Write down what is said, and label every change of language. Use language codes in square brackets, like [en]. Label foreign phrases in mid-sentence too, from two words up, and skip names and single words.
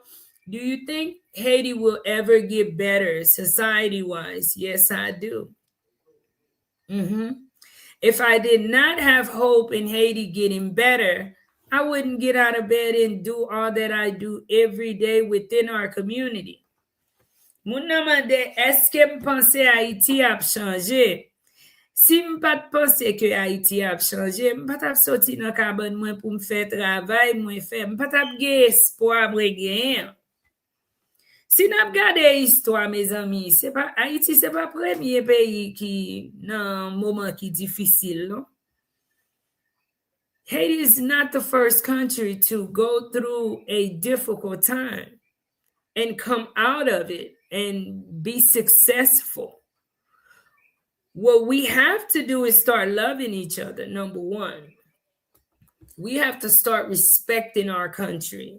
[en] Do you think Haiti will ever get better society-wise? Yes, I do. If I did not have hope in Haiti getting better, I wouldn't get out of bed and do all that I do every day within our community. [ht] Moun nan mande, eske m'pense Haiti ap chanje? Si m pat pense ke Haiti ap chanje, m pat ap soti nan kabon mwen pou m fè travay mwen fè, m pat ap ge espoa mwen gen. Si nap gade histwa, me zami, Haiti se pa premye peyi ki nan mouman ki difisil, non? [en] Haiti is not the first country to go through a difficult time and come out of it and be successful. What we have to do is start loving each other, number one. We have to start respecting our country.